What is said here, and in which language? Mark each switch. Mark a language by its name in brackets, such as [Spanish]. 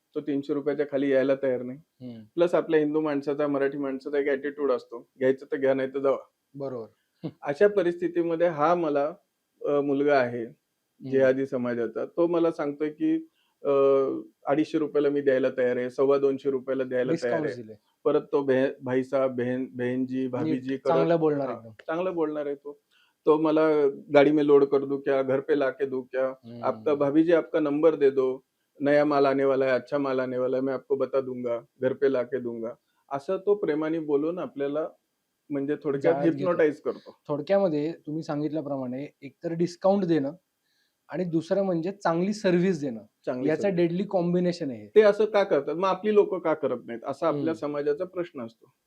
[Marathi] तो ₹300 खाली यायला तयार नाही. प्लस आपल्या हिंदू माणसाचा, मराठी माणसाचा एक ॲटिट्यूड असतो. घ्यायचं तर घ्या, नाही तर जावा. बरोबर. अशा परिस्थितीमध्ये हा मला मुलगा आहे जिहादी समाजाचा. तो मला सांगतोय, की ₹250 ला मी द्यायला तयार आहे. ₹225 द्यायला तयार डिस्काउंट आहे. दिले. परत तो भाई साहब, बहन जी, भाभीजी करत चांगलं बोलणार हां, एकदम. चांगलं बोलणार आहे तो. तो मला [Hindi] गाड़ी में लोड कर दूं क्या, घर पे लाके दूं क्या, आपका भाभी जी आपका नंबर दे दो, नया माल आने वाला है, अच्छा माल आने वाला है, मैं आपको बता दूंगा, घर पे लाके दूंगा. [Marathi] असं तो प्रेमाने बोलून आपल्याला म्हणजे थोडक्यात जाळ्यात घेतो. हिप्नोटाईज करतो. थोडक्यामध्ये तुम्ही सांगितल्याप्रमाणे एकतर डिस्काउंट देणं आणि दुसरं म्हणजे चांगली सर्व्हिस देणं. चांगली याचं सवय. डेडली कॉम्बिनेशन आहे हे. ते असं का करतात? मग आपली लोकं का करत नाहीत? असा आपल्या हं. समाजाचा प्रश्न असतो.